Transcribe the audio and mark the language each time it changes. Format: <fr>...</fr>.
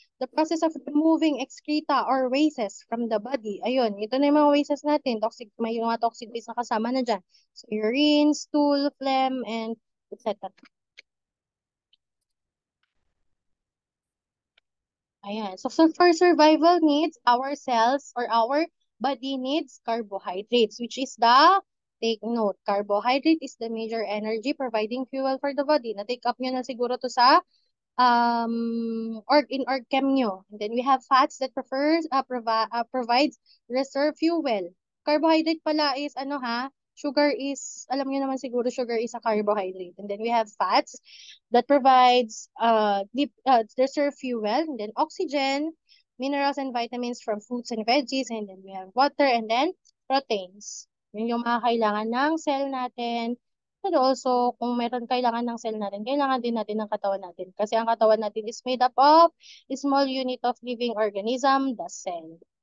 <en>The process of removing excreta or wastes from the body.</en> <tl>Ayun, ito na yung mga wastes natin. May mga toxic waste na kasama na dyan.</tl> <en>So, urine, stool, phlegm, and etc. Ayan. So for survival needs, our cells or our body needs carbohydrates, which is take note, carbohydrate is the major energy providing fuel for the body.</en> <tl>Na-take up nyo na siguro to sa in org chem nyo.</tl> <en>And then we have fats that provides reserve fuel.</en> <tl>Carbohydrate pala is ano ha? Alam nyo naman siguro, sugar is a carbohydrate.</tl> <en>And then we have fats that provides reserve fuel. And then oxygen, minerals and vitamins from fruits and veggies. And then we have water and then proteins.</en> <tl>Yun yung mga kailangan ng cell natin. But also, kung meron kailangan ng cell natin, kailangan din natin ng katawan natin. Kasi ang katawan natin</tl> <en>is made up of a small unit of living organism, the cell.</en>